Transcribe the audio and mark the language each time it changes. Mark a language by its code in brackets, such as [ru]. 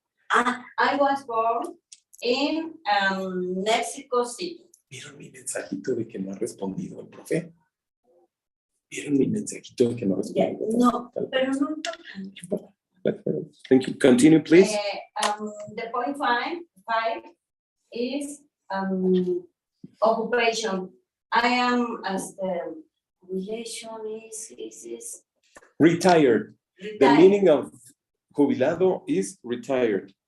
[en] I was born in Mexico City. [es] ¿Vieron mi mensajito de que no ha respondido el profe? ¿Vieron mi mensajito de que no ha respondido? No, pero no. [en] Thank you. Continue, please. The point five is occupation. I am as the relation is Retired. retired. The meaning of jubilado is retired.